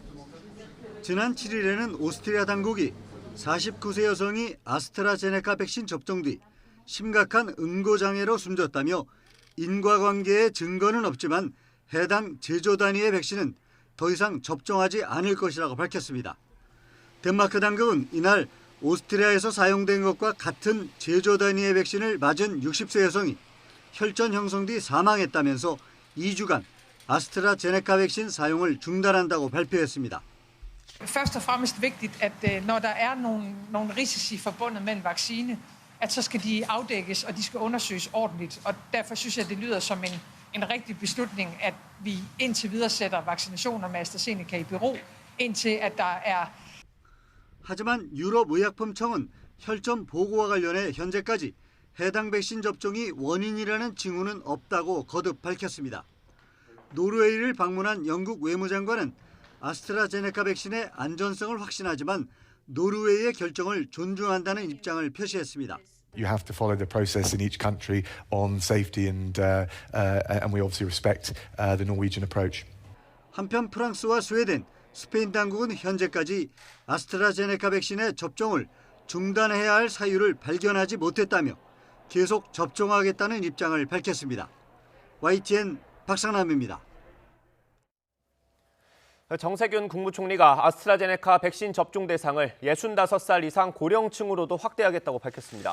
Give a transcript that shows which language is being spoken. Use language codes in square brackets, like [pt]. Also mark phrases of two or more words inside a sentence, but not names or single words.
[ko] 지난 7일에는 오스트리아 당국이 49세 여성이 아스트라제네카 백신 접종 뒤 심각한 응고장애로 숨졌다며 인과관계의 증거는 없지만 해당 제조 단위의 백신은 더 이상 접종하지 않을 것이라고 밝혔습니다. 덴마크 당국은 이날 오스트리아에서 사용된 것과 같은 제조 단위의 백신을 맞은 60세 여성이 혈전 형성 뒤 사망했다면서 2주간 아스트라제네카 백신 사용을 중단한다고 발표했습니다. [da] Først og fremmest vigtigt, at når der er nogle risici forbundet med en vaccine, at så skal de afdækkes, og de skal undersøges ordentligt. Og derfor synes jeg, det lyder som en rigtig beslutning, at vi indtil videre sætter vaccinationer med AstraZeneca i bero, indtil at der er... [ko] 하지만 유럽의약품청은 혈전 보고와 관련해 현재까지 해당 백신 접종이 원인이라는 징후는 없다고 거듭 밝혔습니다. 노르웨이를 방문한 영국 외무장관은 아스트라제네카 백신의 안전성을 확신하지만 노르웨이의 결정을 존중한다는 입장을 표시했습니다. [en] You have to follow the process in each country on safety and we obviously respect the Norwegian approach. [ko] 한편 프랑스와 스웨덴, 스페인 당국은 현재까지 아스트라제네카 백신의 접종을 중단해야 할 사유를 발견하지 못했다며 계속 접종하겠다는 입장을 밝혔습니다. YTN 박상남입니다. 정세균 국무총리가 아스트라제네카 백신 접종 대상을 65살 이상 고령층으로도 확대하겠다고 밝혔습니다.